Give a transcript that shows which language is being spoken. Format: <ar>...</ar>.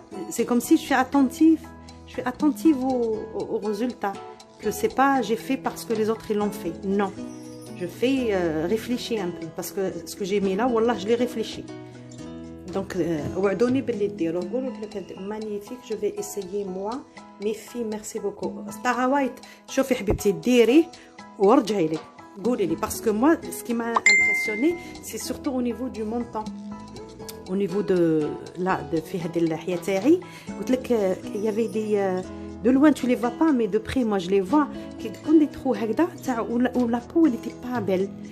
<fr>C'est comme si je suis attentive. Je suis attentive au résultat. Que c'est pas j'ai fait parce que les autres ils l'ont fait. Non. Je fais réfléchir un peu. Parce que ce que j'ai mis là, wallah, je l'ai réfléchi. Donc, magnifique. Je vais essayer moi. Mes filles, merci beaucoup.</fr> <ar>Stara White, شوفي حبيبتي ديري ورجعي لي. قولي لي.</ar> <fr>Parce que moi, ce qui m'a impressionné, c'est surtout au niveau du montant. Au niveau de là,</fr> <ar>في هذه اللحية تاعي. قلت لك,</ar> <fr>il y avait des... De loin, tu les vois pas, mais de près, moi, je les vois. Quand des trous où la peau, elle n'était pas belle.</fr>